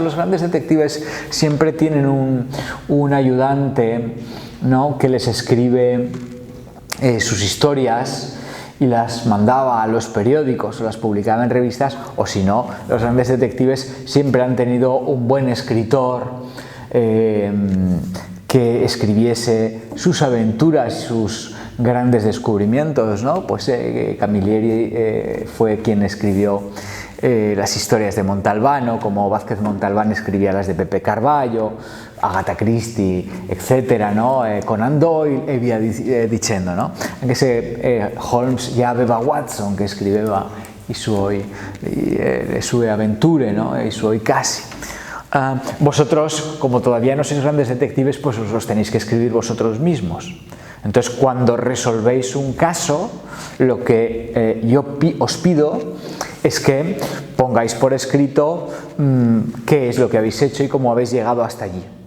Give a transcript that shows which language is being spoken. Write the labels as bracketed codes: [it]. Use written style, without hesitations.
[es] Los grandes detectives siempre tienen un ayudante, ¿no?, que les escribe sus historias y las mandaba a los periódicos o las publicaba en revistas, o si no, los grandes detectives siempre han tenido un buen escritor que escribiese sus aventuras, sus grandes descubrimientos, ¿no? Pues Camilleri fue quien escribió las historias de Montalbano, como Vázquez Montalbán escribía las de Pepe Carballo, Agatha Christie, etcétera, no? [it] Conan Doyle e via dicendo, no? Anche se Holmes ya aveva Watson che scriveva le sue avventure, no? I suoi casi. [es] Vosotros, como todavía no sois grandes detectives, pues os los tenéis que escribir vosotros mismos. Entonces, cuando resolvéis un caso, lo que yo os pido es que pongáis por escrito qué es lo que habéis hecho y cómo habéis llegado hasta allí.